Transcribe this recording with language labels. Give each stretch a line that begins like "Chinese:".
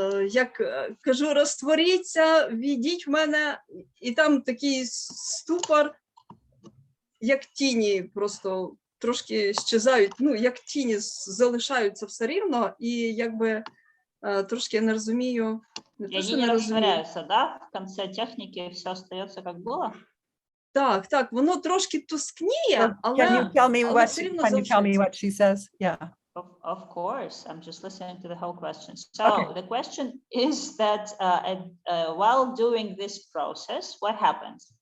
Ukrainian: Як кажу, розтворіться, війдіть в мене, і там такий ступор, як тіні, просто трошки щезають, ну, як тіні залишаються все рівно, і якби трошки не розумію.
Russian: И они не растворяются, да? В конце техники все остается как было?
Ukrainian: Так, воно трошки тускніє, але
English: Can you tell me
Ukrainian: але все рівно залишається.
English: what she says? Yeah. Of course, I'm just listening to the whole question. So Okay. the question is that while doing this process, what happens?